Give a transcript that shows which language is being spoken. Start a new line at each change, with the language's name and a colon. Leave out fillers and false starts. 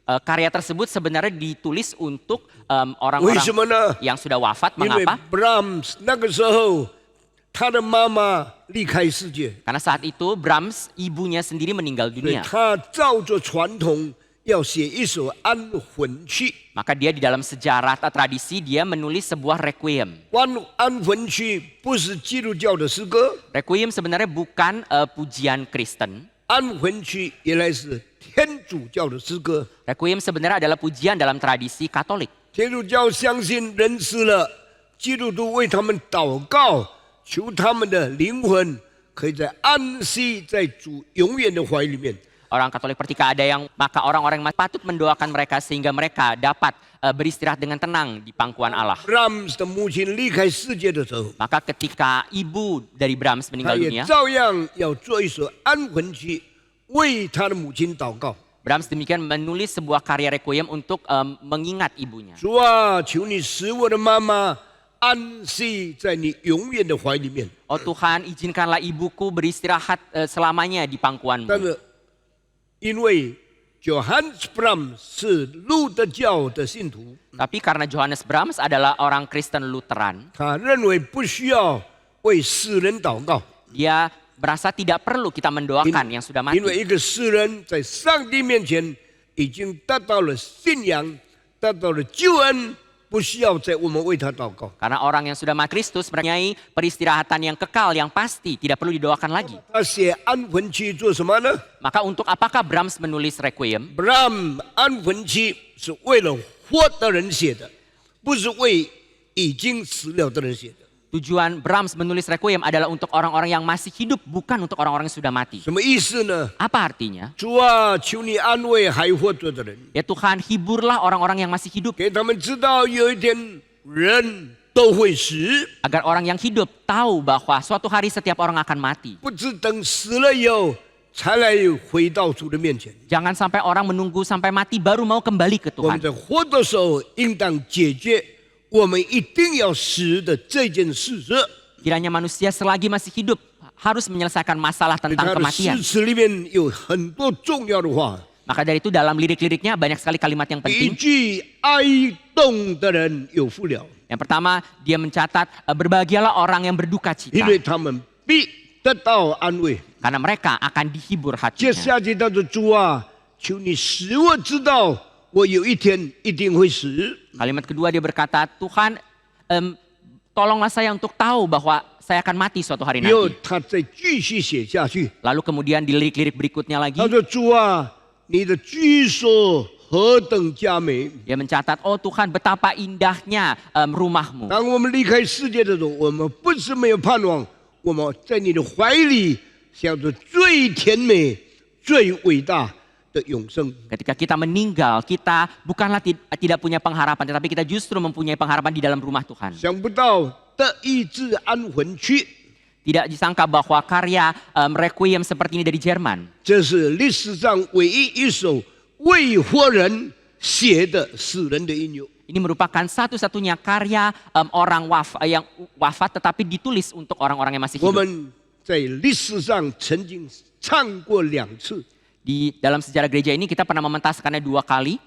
Indonesian: Karya tersebut sebenarnya ditulis untuk
Chinese: 为什么
Indonesian: orang-orang
Chinese: 呢？
Indonesian: yang sudah wafat.
Chinese: 因为
Indonesian: Mengapa?
Chinese: Brahms 那个时候他的妈妈离开世界，
Indonesian: Karena saat itu Brahms ibunya sendiri meninggal
Chinese: 所以
Indonesian: dunia.
Chinese: 他照着传统要写一首安魂曲。
Indonesian: Maka dia di dalam sejarah atau tradisi dia menulis sebuah requiem.
Chinese: 安魂曲不是基督教的诗歌，
Indonesian: Requiem sebenarnya bukan pujian Kristen.
Chinese: 安魂曲原来是天主教的诗歌。
Indonesian: Requiem sebenarnya adalah pujian dalam tradisi Katolik.
Chinese: 天主教相信人死了，基督徒为他们祷告，求他们的灵魂可以在安息在主永远的怀里面。
Indonesian: Orang Katolik ketika ada yang maka orang-orang patut mendoakan mereka sehingga mereka dapat beristirahat dengan tenang di pangkuan Allah.
Chinese: Brahms 的母亲离开世界的时候，
Indonesian: Maka ketika ibu dari Brahms meninggal
Chinese: 也
Indonesian: dunia,
Chinese: 照样要做一首安魂曲，为他的母亲祷告。
Indonesian: Brahms demikian menulis sebuah karya requiem untuk mengingat ibunya.
Chinese: 主啊，求你使我的妈妈安息在你永远的怀里面。
Indonesian: Oh Tuhan, izinkanlah ibuku beristirahat selamanya di
Chinese: 但
Indonesian: pangkuanmu.
Chinese: 是因为 Johannes Brahms 是路德教的信徒，
Indonesian: Tapi karena Johannes Brahms adalah orang Kristen Lutheran,
Chinese: 他认为不需要为死人祷告，
Indonesian: dia berasa tidak perlu kita mendoakan yang sudah
Chinese: 因为
Indonesian: mati.
Chinese: 一个世人在上帝面前已经得到了信仰，得到了救恩，不需要再我们为他祷告。
Indonesian: Karena orang yang sudah mati Kristus mempunyai peristirahatan yang kekal, yang pasti, tidak perlu didoakan lagi.
Chinese: 他写安魂曲做什么呢
Indonesian: Maka untuk apakah Brahms menulis requiem?
Chinese: ？Brahms 安魂曲是为了活的人写的，不是为已经死了的人写的。
Indonesian: Tujuan Brahms menulis requiem adalah untuk orang-orang yang masih hidup, bukan untuk orang-orang yang sudah mati.
Chinese: 什么意思呢？
Indonesian: Apa artinya?
Chinese: 主啊，求你安慰还活着的人，
Indonesian: Ya Tuhan, hiburlah orang-orang yang masih hidup.
Chinese: 给他们知道有一天人都会死，
Indonesian: Agar orang yang hidup tahu bahwa suatu hari setiap orang akan mati.
Chinese: 不是等死了以后才来回到主的面前。
Indonesian: Jangan sampai orang menunggu sampai mati baru mau kembali ke
Chinese: 我们
Indonesian: Tuhan.
Chinese: 在活的时候，应当解决我们一定要死的这件事实。
Indonesian: Kiranya manusia selagi masih hidup harus menyelesaikan masalah
Chinese: 他
Indonesian: tentang
Chinese: 的
Indonesian: kematian.
Chinese: 诗词里面有很多重要的话，
Indonesian: Maka dari itu dalam lirik-liriknya banyak sekali kalimat yang
Chinese: 一
Indonesian: penting.
Chinese: 句哀动的人有福了，
Indonesian: Yang pertama, dia mencatat berbahagialah orang yang berduka
Chinese: 因
Indonesian: cita.
Chinese: 为他们必得到安慰。
Indonesian: karena mereka akan dihibur
Chinese: 接
Indonesian: hatinya.
Chinese: 下去他说：“主啊，求你使我知道，我有一天一定会死。
Indonesian: Kalimat kedua dia berkata, Tuhan tolonglah saya untuk tahu bahwa saya akan mati suatu hari ”
Chinese: 然后
Indonesian: nanti.
Chinese: 他再继续写下去。
Indonesian: Lalu kemudian di lirik-lirik berikutnya lagi,
Chinese: 他说：“主啊，你的居所何等佳美！
Indonesian: dia mencatat, oh Tuhan betapa indahnya rumahmu.
Chinese: 当我们离开世界的时候，我们不是没有盼望，我们在你的怀里享受最甜美、最伟大的永生。
Indonesian: Ketika kita meninggal, kita bukanlah tidak punya pengharapan, tetapi kita justru mempunyai pengharapan di dalam rumah Tuhan.
Chinese: 想不到得医治安魂曲，
Indonesian: Tidak disangka bahwa karya Requiem seperti ini dari Jerman.
Chinese: 这是历史上唯一一首为活人写的死人的音乐。
Indonesian: Ini merupakan satu-satunya karya orang yang wafat tetapi ditulis untuk orang-orang yang masih
Chinese: 我
Indonesian: hidup.
Chinese: 们在历史上曾经唱过2次，
Indonesian: Di dalam sejarah gereja ini kita pernah mementaskannya 2 kali.